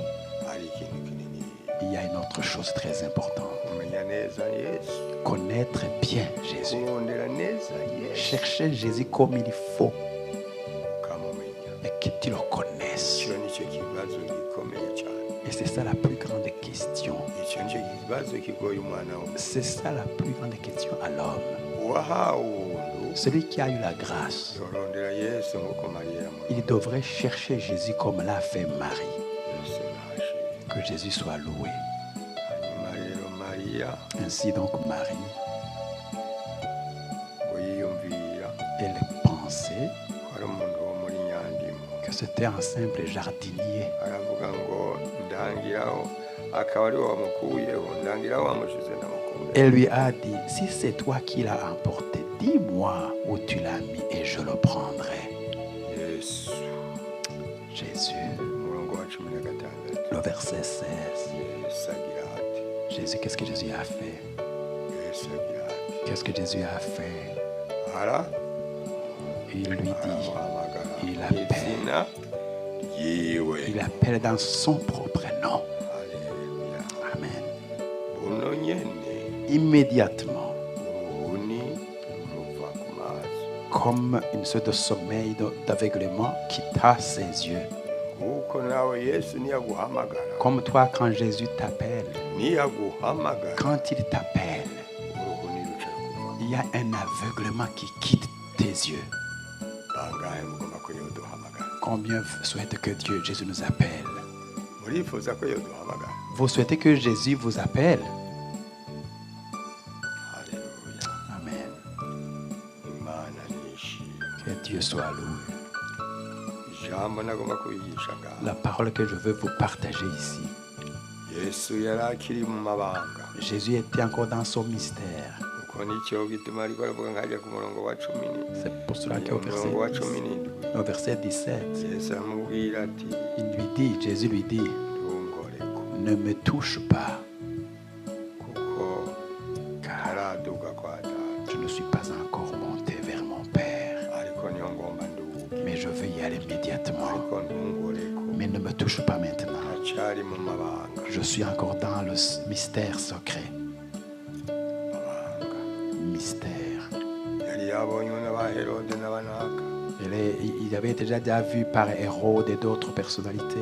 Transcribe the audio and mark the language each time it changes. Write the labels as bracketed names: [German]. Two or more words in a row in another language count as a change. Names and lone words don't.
[Rundi] hari ikintu kinini [French] il y a une autre chose très importante. [Rundi] kumenya neza Yesu [French] Connaître bien Jésus. [Rundi] kurondera neza Yesu [French] Chercher Jésus comme il faut [Rundi] ukamumenya. [French] et que tu le connaisses. [Rundi] Icyo nicyo kibazo gikomeye cyane. [French] Et c'est ça la plus grande question. [Rundi] Icyo nicyo kibazo kigoye umwana w'umuntu. [French] C'est ça la plus grande question à l'homme. [Rundi] Uwahawe ubuntu [French] Celui qui a eu la grâce, [Rundi] yorondera Yesu nk'uko Mariya yamurondereye. [French] il devrait chercher Jésus comme l'a fait Marie. [Rundi] Yesu nashimye. [French] Que Jésus soit loué. [Rundi] hanyuma rero mariya [French] Ainsi donc Marie, [Rundi] ngo yiyumvira [French] elle pensait [Rundi] ko ari umuntu wo muri nyandimo [French] que c'était un simple jardinier. [Rundi] aravuga ngo ndangiraho akaba ari wowe wamukuyeho ndangiraho wamushize ndamukuye. [French] Elle lui a dit, si c'est toi qui l'as emporté, dis-moi où tu l'as mis et je le prendrai. [Rundi] Yesu [French] Jésus, [Rundi] umurongo wa 16 [French] le verset 16. [Rundi] Yesu agira ati [French] Jésus, qu'est-ce que Jésus a fait? [Rundi] Yesu agira ati [French] Qu'est-ce que Jésus a fait? Il lui dit, [Rundi] aramuhamagara [French] Il [Rundi] mu [French] appelle. [Rundi] izina ryiwe. [French] il appelle dans son propre nom. [Rundi] Haleluya. Amen. buno nyene [French] Immédiatement, [Rundi] uruhuni rumuva ku maso [French] comme une sorte de sommeil d'aveuglement quitta ses yeux. [Rundi] kuko nawe Yesu niyaguhamagara [French] Comme toi, quand Jésus t'appelle, [Rundi] niyaguhamagara [French] quand il t'appelle, [Rundi] uruhuni ruca kuva. [French] il y a un aveuglement qui quitte tes yeux. [Rundi] bangahe mugomba ko yoduhamagara? [French] Combien souhaitent que Dieu, Jésus nous appelle? [Rundi] murifuza ko yoduhamagara? [French] Vous souhaitez que Jésus vous appelle? [Rundi] Haleluya. Amen. Imana nishimwe. [French] Que Dieu soit loué. [Rundi] ijambo nagomba kubigisha ngaho [French] La parole que je veux vous partager ici. [Rundi] Yesu yari akiri mu mabanga [French] Jésus était encore dans son mystère. [Rundi] uko nicyo gituma ariko aravuga nkajya ku murongo wa 10 [French] C'est pour cela qu'au [Rundi] umurongo wa [French] verset 17 au verset 17, [Rundi] Yesu aramubwira ati [French] il lui dit, Jésus lui dit, [Rundi] ntungoreko [French] ne me touche pas, [Rundi] kuko [French] car [Rundi] araduga kwa data [French] je ne suis pas encore monté vers mon Père, [Rundi] ariko niyo ngomba nduge [French] mais je veux y aller immédiatement. [Rundi] ariko ntungoreko [French] Mais ne me touche pas maintenant. [Rundi] acari mu mabanga [French] Je suis encore dans le mystère secret. Mystère. [Rundi] yari yabonywe n'aba Herode n'abanaka [French] Il avait déjà vu par Hérode et d'autres personnalités.